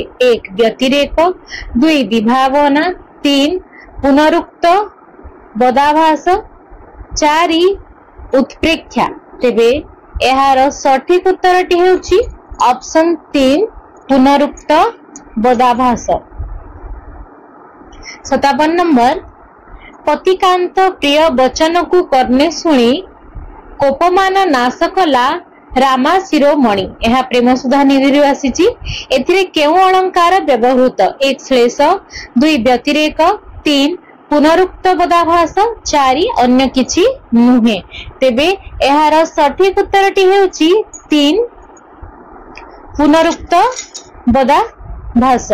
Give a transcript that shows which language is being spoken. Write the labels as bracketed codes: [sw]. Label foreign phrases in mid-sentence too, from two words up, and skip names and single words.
[or] 1 ବ୍ୟତିରେକ, 2 ବିଭାବନା, 3 ପୁନରୁକ୍ତ ବଦାଭାସ, 4 ଉତ୍ପ୍ରେକ୍ଷା। ତେବେ ଏହାର ସଠିକ ଉତ୍ତରଟି ହେଉଛି ଅପ୍ସନ 3 ପୁନରୁକ୍ତ ବଦାଭାସ। 57 नंबर। ପତିକାନ୍ତ ପ୍ରିୟ ବଚନ କୁ କର୍ଣ୍ଣେ ଶୁଣି କୋପମାନ ନାଶ କଲା ରାମା ଶିରୋମଣି। ଏହି ପ୍ରେମ ସୁଧା ନିଧି ଆସି। ଏଥିରେ କେଉଁ ଅଳଙ୍କାର ବ୍ୟବହୃତ? 1 ଶ୍ଳେଷ, 2 ବ୍ୟତିରେକ, 3 ପୁନରୁକ୍ତ ବଦାଭାସ, 4 ଅନ୍ୟ କିଛି ନୁହେଁ। ତେବେ ଏହାର ସଠିକ ଉତ୍ତରଟି ହେଉଛି 3 ପୁନରୁକ୍ତ ବଦାଭାସ।